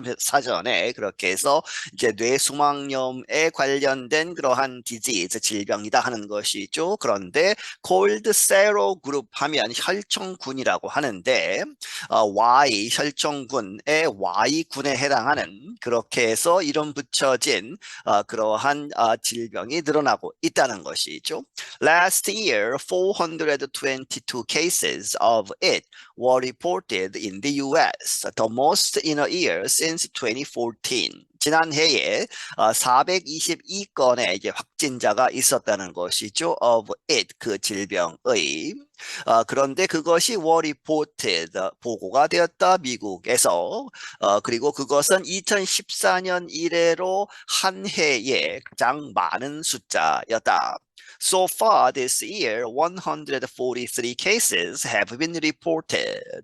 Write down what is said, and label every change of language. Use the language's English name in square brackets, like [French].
[Korean] 사전에 그렇게 해서 이제 뇌수막염에 관련된 그러한 디지즈 질병이다 하는 것이죠. 그런데 콜드 세로 그룹 하면 혈청군이라고 하는데 Y 혈청군의 Y군에 해당하는 그렇게 해서 이름 붙여진 그러한 질병이 늘어나고 있다는 것이죠. [English] Last year, 422 cases of it were reported in the US, the most in a year since 2014. [Korean] 지난해에 422건의 이제 확진자가 있었다는 것이죠. [English] of it, [Korean] 그 질병의. 그런데 그것이 [English] were reported, [Korean] 보고가 되었다. 미국에서. 그리고 그것은 2014년 이래로 한 해에 가장 많은 숫자였다. [English] So far this year, 143 cases have been reported.